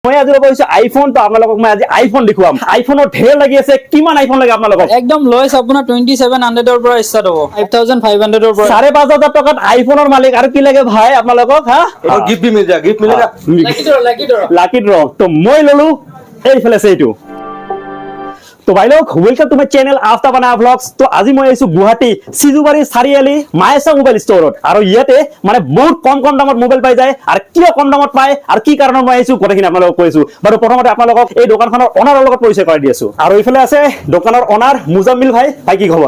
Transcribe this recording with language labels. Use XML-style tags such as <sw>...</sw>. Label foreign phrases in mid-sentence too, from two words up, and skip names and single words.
<as>মই আজি লব হৈছে আইফোন তো আপোনালোকক মই আজি আইফোন দেখুৱাম আইফোনৰ ঢেৰ লাগি আছে কিমান আইফোন লাগে আপোনালোকক একদম লয়ছ আপোনাৰ 2700 ৰ পৰা ষ্টাৰ্ট হ'ব 5500 ৰ পৰা 5500 টকাত আইফোনৰ মালিক আৰু কি লাগে ভাই আপোনালোকক হা</as> <hi>और गिफ्ट भी मिल जाएगा</hi> <as>লাকি ড্ৰ তো মই ললো এইফালে আছে এইটো</as> <hi>तो भाई लोग</hi> <en>welcome to my channel</en> <as>आफ्ता बना व्लॉग्स तो আজি মই আইছো গুৱাহাটী সিজুবাৰী চাৰিআলি মায়েছা মোবাইল ষ্টৰত আৰু ইয়াতে মানে বহুত কম দামত মোবাইল পাই যায় আৰু কিয় কম দামত পায় আৰু কি কাৰণত মই আইছো কথাখিনি আপোনালোকক কৈছো বাৰু প্ৰথমতে আপোনালোকক এই দোকানখনৰ অনাৰৰ লগত পৰিচয় কৰাই দি আছো আৰু এইফালে আছে দোকানৰ অনাৰ মুজাম্মিল ভাই ভাই কি খবৰ</as>